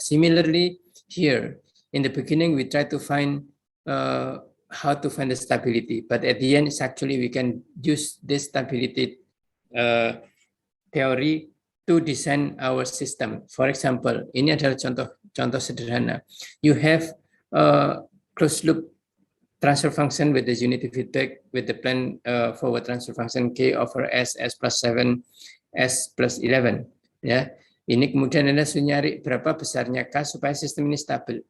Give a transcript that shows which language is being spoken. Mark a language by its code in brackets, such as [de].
[en] Similarly here in the beginning we try to find how to find the stability, but at the end it's actually we can use this stability theory to design our system. For example, [id] ini adalah contoh sederhana. [en] You have a closed loop transfer function with the unity feedback with the planned forward transfer function k over s plus 7, s plus 11. [id] Ya, ini kemudian Anda harus nyari berapa besarnya k supaya sistem ini stabil.